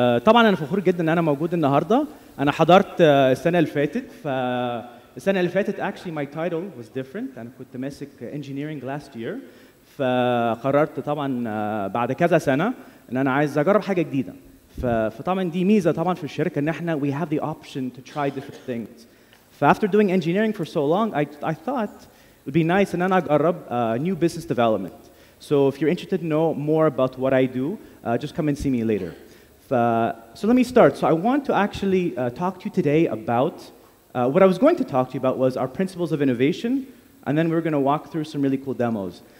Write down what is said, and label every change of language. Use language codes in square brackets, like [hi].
[ar] طبعا أنا فخور جدا إن أنا موجود النهاردة. أنا حضرت السنة اللي فاتت. فالسنة اللي فاتت [en] actually my title was different. [ar] أنا كنت ماسك [en] engineering last year. [ar] فقررت طبعا بعد كذا سنة إن أنا عايز أجرب حاجة جديدة. فطبعا دي ميزة طبعا في الشركة إن إحنا [en] we have the option to try different things. After doing engineering for so long, I thought it would be nice and then I'd new business development. So if you're interested to know more about what I do, just come and see me later. So let me start. So I want to actually talk to you today about, what I was going to talk to you about was our principles of innovation, and then we're going to walk through some really cool demos.